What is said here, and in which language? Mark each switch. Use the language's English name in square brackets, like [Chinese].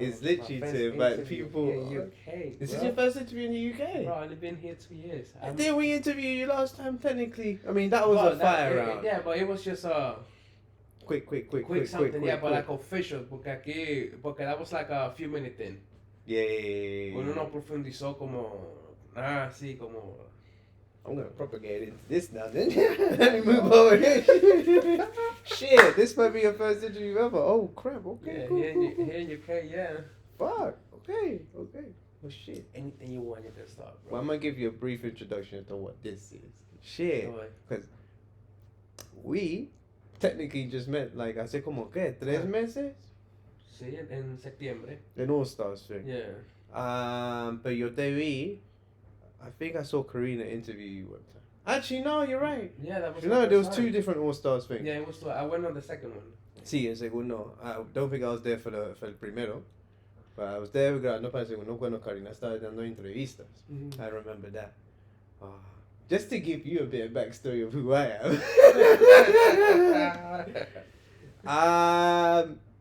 [English] it's literally to invite people. In the UK, this is your first interview in the UK? Bro, I've only been here 2 years. Didn't we interview you last time, technically? I mean, that was a fire round. Yeah, but it was just quick something. Yeah, but like official, porque that was like a few minute thing. Yeah. [Spanish] Uno no profundizó como así como. [English] I'm gonna propagate into this now, then. Let me move over here. Shit, this might be your first interview ever. Oh crap. Okay. Yeah, cool, here in UK, yeah. Fuck. Okay. Well, shit. Anything you want, you can start, bro. Well, I'm gonna give you a brief introduction to what this is. Shit. Because we technically just met, like, [Spanish] hace como que 3 meses. Sí, en septiembre. [English] En All Stars thing. Yeah. [Spanish] Pero yo te vi. [English] I think I saw Karina interview you one time. Actually, no, you're right. Yeah, that was. You know, there was 2 different All Stars things. Yeah, it was 2. I went on the second one. [Spanish] Sí, el segundo. [English] I don't think I was there for [Spanish] el primero. [English] But I was there [Spanish] grabando para el segundo cuando Karina estaba dando entrevistas. Mm-hmm. [English] I remember that. Just to give you a bit of backstory of who I am.